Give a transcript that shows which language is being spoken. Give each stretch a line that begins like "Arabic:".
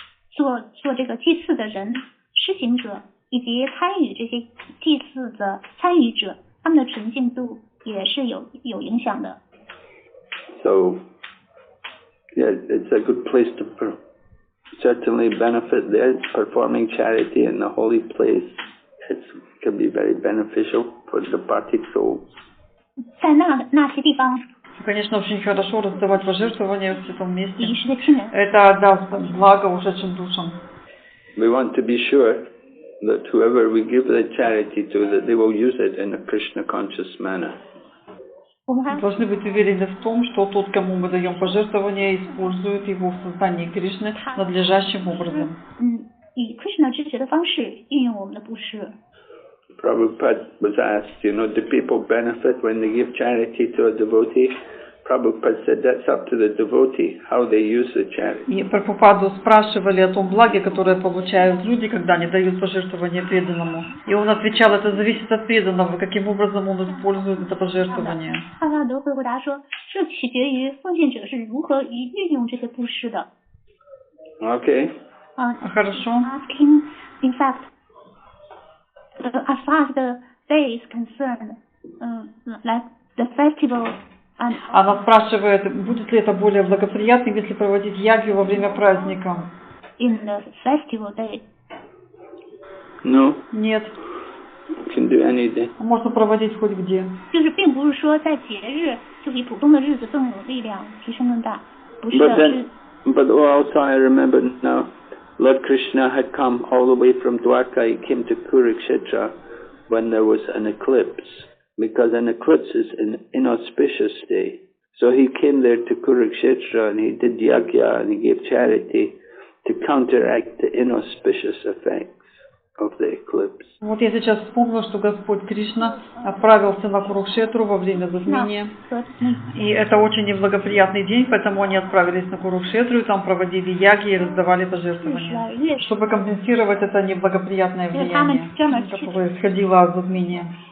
Chinese: 做这个祭祀的人、施行者以及参与这些祭祀的参与者，他们的纯净度也是有影响的。
English: So, yeah, it's a good place to certainly benefit there. Performing charity in the holy place, it can be very beneficial for departed souls.
Chinese: 在那些地方。
Russian: Конечно, очень хорошо раздавать пожертвования в этом месте. Это даст благо ушедшим душам.
English: We want to be sure that whoever we give the charity to, that they will use it in a Krishna conscious manner.
Russian: Мы должны быть уверены в том, что тот, кому мы даем пожертвования, использует его в создании Кришны надлежащим образом.
Chinese: 以 Krishna 知觉的方式运用我们的布施。
English: Prabhupada was asked, do people benefit when they give charity to a devotee? Prabhupada said that's up to the devotee, how they use the charity.
Russian: И Прабхупаду спрашивали о том благе, которое получают люди, когда они дают пожертвование преданному. И он отвечал, это зависит от преданного, каким образом он использует это пожертвование.
Chinese: 帕萨德会回答说，这取决于奉献者是如何运用这些布施的。
English: Okay.
Russian: Хорошо.
English: Asking, in fact, as far as the day is concerned, like the festival.
Russian: Она спрашивает, будет ли это более благоприятным, если проводить ягью во время праздника?
English: In the festival day. No.
Russian: Нет.
English: You can do any day.
Russian: Можно проводить хоть где.
Chinese: 就是并不是说在节日就比普通的日子更有力量，提升更大，不是的。
English: But also I remember now, Lord Krishna had come all the way from Dwarka. He came to Kurukshetra when there was an eclipse. Because an eclipse is an inauspicious day. So he came there to Kurukshetra and he did yagya and he gave charity to counteract the inauspicious effects of the eclipse.
Russian: Вот я сейчас вспомнила, что Господь Кришна отправился на Курукшетру во время затмения. И это очень неблагоприятный день, поэтому они отправились на Курукшетру и там проводили яги и раздавали пожертвования, чтобы компенсировать это неблагоприятное влияние, которое исходило от затмения.